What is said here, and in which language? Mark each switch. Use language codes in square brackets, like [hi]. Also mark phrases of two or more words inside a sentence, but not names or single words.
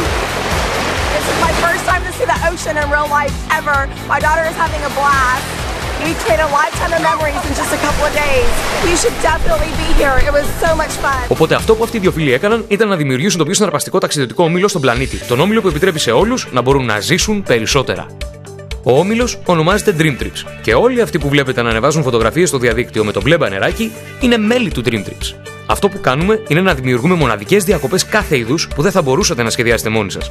[en] This is my first time to see the ocean in real life ever. My daughter is having a blast. We created a lifetime of memories in just a couple of days. You should definitely be here. It was so much fun. [el] Οπότε αυτό που αυτοί οι δύο φίλοι έκαναν ήταν να δημιουργήσουν το πιο συναρπαστικό ταξιδιωτικό όμιλο στον πλανήτη. Τον όμιλο που επιτρέπει σε όλους να μπορούν να ζήσουν περισσότερα. Ο όμιλος ονομάζεται Dream Trips και όλοι αυτοί που βλέπετε να ανεβάζουν φωτογραφίες στο διαδίκτυο με το μπλε μπανεράκι είναι μέλη του Dream Trips. Αυτό που κάνουμε είναι να δημιουργούμε μοναδικές διακοπές κάθε είδους που δεν θα μπορούσατε να σχεδιάσετε μόνοι σας.